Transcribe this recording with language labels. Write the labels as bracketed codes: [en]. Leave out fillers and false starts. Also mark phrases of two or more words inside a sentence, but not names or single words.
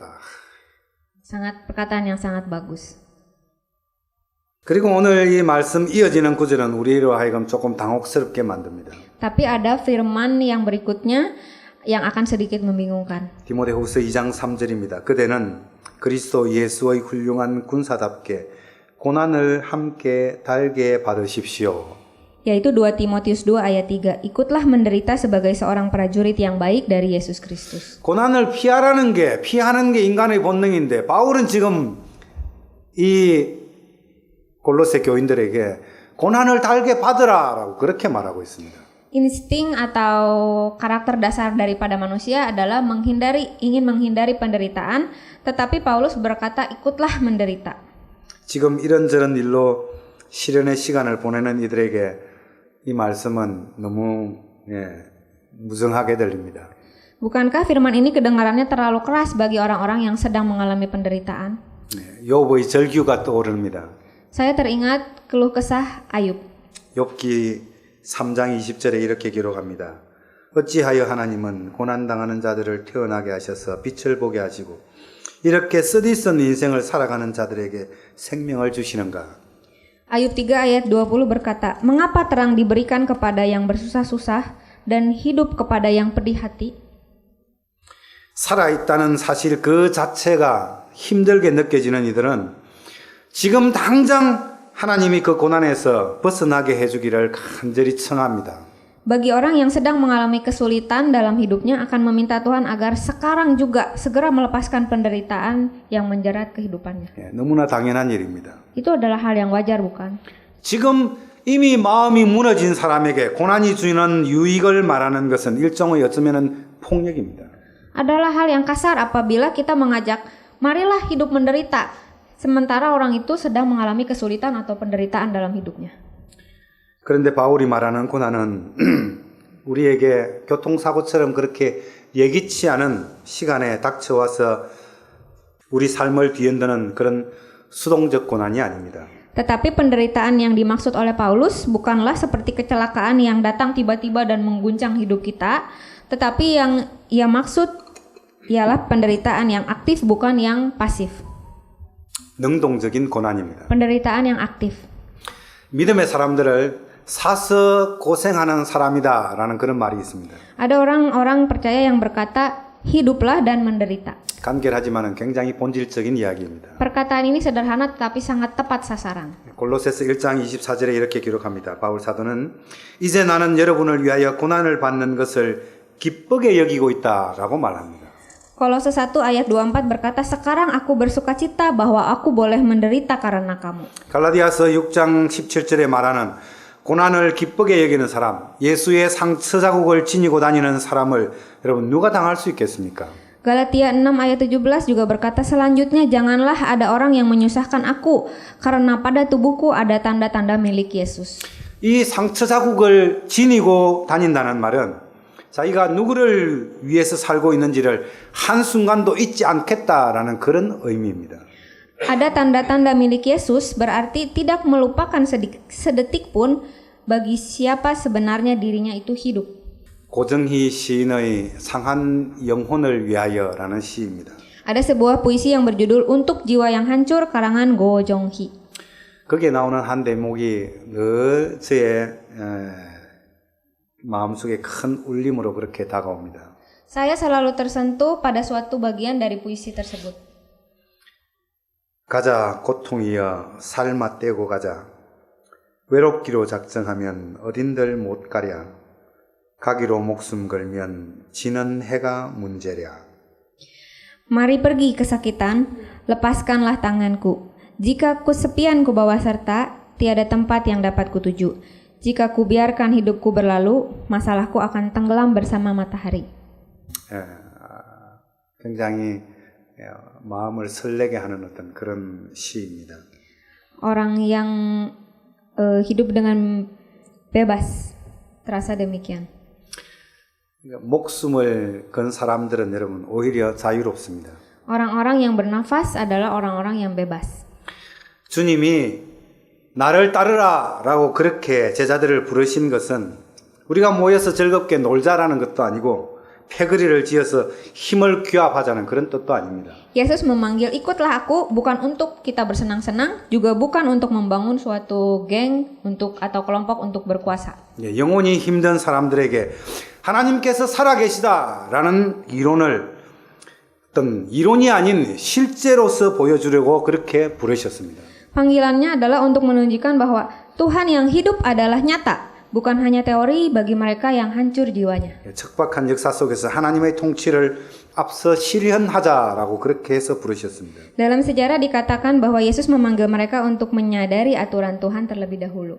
[id] Perkataan yang sangat bagus. [ko] 그리고 오늘 이 말씀 이어지는 구절은 우리로 하여금 조금 당혹스럽게 만듭니다. [id] Tapi ada firman yang berikutnya yang akan sedikit membingungkan. [ko] 디모데후서 2장 3절입니다. 그대는 그리스도 예수의 훌륭한 군사답게 고난을 함께 달게 받으십시오. [id] Yaitu 2 Timotius 2 ayat 3. Ikutlah menderita sebagai seorang prajurit yang baik dari Yesus Kristus. [ko] 고난을 피하는 게 인간의 본능인데 바울은 지금 이 골로새 교인들에게 고난을 달게 받으라라고 그렇게 말하고 있습니다. [id] Insting atau karakter dasar daripada manusia adalah ingin menghindari penderitaan, tetapi Paulus berkata ikutlah menderita. [ko] 지금 이런저런 일로 시련의 시간을 보내는 이들에게 이 말씀은 너무 무정하게 들립니다. [id] Bukankah firman ini kedengarannya terlalu keras bagi orang-orang yang sedang mengalami penderitaan? [ko] 욥의 절규가 떠오릅니다. [id] Saya teringat keluh kesah Ayub. [ko] 욥기 3장 20절에 이렇게 기록합니다. 어찌하여 하나님은 고난당하는 자들을 태어나게 하셔서 빛을 보게 하시고 이렇게 쓰디쓴 인생을 살아가는 자들에게 생명을 주시는가? [id] Ayub 3 ayat 20 berkata, mengapa terang diberikan kepada yang bersusah-susah dan hidup kepada yang pedih hati? [ko] 살아있다는 사실 그 자체가 힘들게 느껴지는 이들은 지금 당장 하나님이 그 고난에서 벗어나게 해주기를 간절히 청합니다. [id] Bagi orang yang sedang mengalami kesulitan dalam hidupnya akan meminta Tuhan agar sekarang juga segera melepaskan penderitaan yang menjerat kehidupannya. [ko] 너무나 당연한 일입니다. [id] Itu adalah hal yang wajar, bukan? [ko] 지금 이미 마음이 무너진 사람에게 고난이 주는 유익을 말하는 것은 일종의 어쩌면 폭력입니다. [id] Adalah hal yang kasar apabila kita mengajak, marilah hidup menderita, sementara orang itu sedang mengalami kesulitan atau penderitaan dalam hidupnya. [ko] 그런데 바울이 말하는 고난은 우리에게 교통사고처럼 그렇게 예기치 않은 시간에 닥쳐와서 우리 삶을 뒤흔드는 그런 수동적 고난이 아닙니다. [id] Tetapi penderitaan yang dimaksud oleh Paulus bukanlah seperti kecelakaan yang datang tiba-tiba dan mengguncang hidup kita, tetapi yang ia maksud ialah penderitaan yang aktif, bukan yang pasif. [ko] 능동적인 고난입니다. [id] Penderitaan yang aktif. [ko] 믿음의 사람들을 사서 고생하는 사람이다라는 그런 말이 있습니다. [id] Ada orang-orang percaya yang berkata, hiduplah dan menderita. [ko] 간결하지만은 굉장히 본질적인 이야기입니다. [id] Perkataan ini sederhana tetapi sangat tepat sasaran. [ko] 골로새서 1장 24절에 이렇게 기록합니다. 바울 사도는 이제 나는 여러분을 위하여 고난을 받는 것을 기쁘게 여기고 있다라고 말합니다. [id] Kolose 1 ayat 24 berkata, sekarang aku bersukacita bahwa aku boleh menderita karena kamu. [ko] 갈라디아서 6장 17절에 말하는 고난을 기쁘게 여기는 사람, 예수의 상처 자국을 지니고 다니는 사람을 여러분 누가 당할 수 있겠습니까? [id] Galatia 6 ayat 17 juga berkata, selanjutnya janganlah ada orang yang menyusahkan aku karena pada tubuhku ada tanda-tanda milik Yesus. [ko] 이 상처 자국을 지니고 다닌다는 말은 자기가 누구를 위해서 살고 있는지를 한순간도 잊지 않겠다라는 그런 의미입니다. [id] Ada tanda-tanda milik Yesus berarti tidak melupakan sedetik pun bagi siapa sebenarnya dirinya itu hidup. [ko] 고정희 시인의 상한 영혼을 위하여라는 시입니다. [id] Ada sebuah puisi yang berjudul Untuk Jiwa yang Hancur karangan Go Jong-hee. [ko] 거기에 나오는 한 대목이 늘 저의 마음속에 큰 울림으로 그렇게 다가옵니다. [id] Saya selalu tersentuh pada suatu bagian dari puisi tersebut. [ko] 가자 고통이여 살맛 떼고 가자 외롭기로 작정하면 어딘들 못 가랴 가기로 목숨 걸면 지는 해가 문제랴. [id] Mari pergi kesakitan, lepaskanlah tanganku. Jika kesepian ku bawa serta, tiada tempat yang dapat kutuju. Jika ku biarkan hidupku berlalu, masalahku akan tenggelam bersama matahari. [ko] 굉장히 마음을 설레게 하는 어떤 그런 시입니다. [id] Orang yang hidup dengan bebas, terasa demikian. [ko] 목숨을 건 사람들은 여러분 오히려 자유롭습니다. [id] Orang-orang yang bernafas adalah orang-orang yang bebas. [ko] 주님이 나를 따르라 라고 그렇게 제자들을 부르신 것은 우리가 모여서 즐겁게 놀자라는 것도 아니고 패거리를 지어서 힘을 규합하자는 그런 뜻도 아닙니다. [id] Yesus memanggil ikutlah aku bukan untuk kita bersenang-senang, juga bukan untuk membangun suatu geng atau kelompok untuk berkuasa. [ko] 영혼이 힘든 사람들에게 하나님께서 살아계시다라는 이론을 어떤 이론이 아닌 실제로서 보여주려고 그렇게 부르셨습니다. [id] Panggilannya adalah untuk menunjukkan bahwa Tuhan yang hidup adalah nyata, bukan hanya teori bagi mereka yang hancur jiwanya. [ko] 척박한 역사 속에서 하나님의 통치를 앞서 실현하자라고 그렇게 해서 부르셨습니다. [id] Dalam sejarah dikatakan bahwa Yesus memanggil mereka untuk menyadari aturan Tuhan terlebih dahulu.